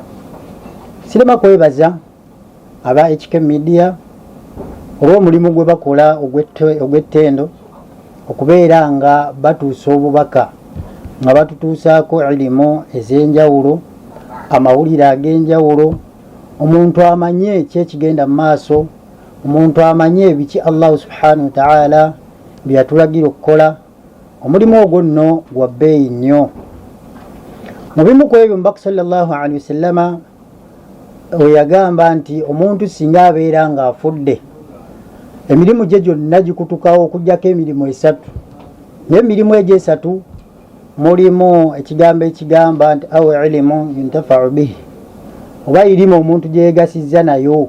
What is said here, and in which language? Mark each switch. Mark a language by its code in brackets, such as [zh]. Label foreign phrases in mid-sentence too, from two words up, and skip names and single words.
[lg] Sirema kwebaza aba HK Media olw'omulimu gwe bakola ogw'ettendo okubeera nga batuusa obubaka nga batutuusaako ilimu ez'enjawulo, amawulire ag'enjawulo, omuntu amanye kyekigenda mu maaso, omuntu amanye biki Allah [ar] سبحانه وتعالى [lg] byatulagira okukola. Omulimu ogwo nno gwa bbeeyi nnyo. Mu bimu ku ebyo Mubaka [ar] صلى الله عليه وسلم [lg] we yagamba nti omuntu singa abeera ng'afudde emirimu gye gyonna gikutukawo okugyako emirimu esatu, naye emirimu egyo esatu mulimu ekigambo ekigamba nti [ar] أو علم ينتفع به, [lg] oba irimu omuntu gyeyegasizza nayo.